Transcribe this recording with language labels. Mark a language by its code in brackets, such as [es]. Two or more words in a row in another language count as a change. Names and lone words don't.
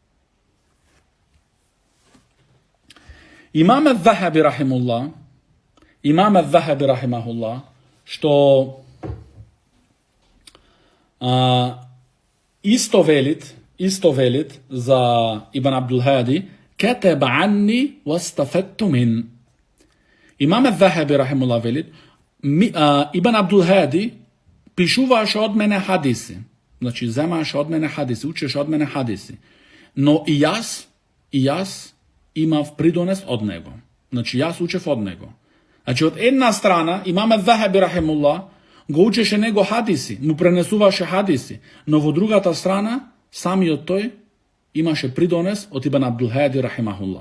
[mk] Имам Ал-Захаби рахимахуллах, што исто велит за Ибн Абдул Хади, [ar] كتب عني واستفدت من. [mk] Имам Ал-Захаби рахимахуллах велит, Ибн Абдул Хади пишуваше од мене хадиси, значи земаше од мене хадиси, учеше од мене хадиси, но и јас имав придонес од него. Значи јас учев од него. Значи од една страна Имам Ал-Захаби рахимахуллах го учеше него хадиси, му пренесуваше хадиси, но во другата страна самиот тој имаше придонес од Ибн Абдул Хади рахимахуллах.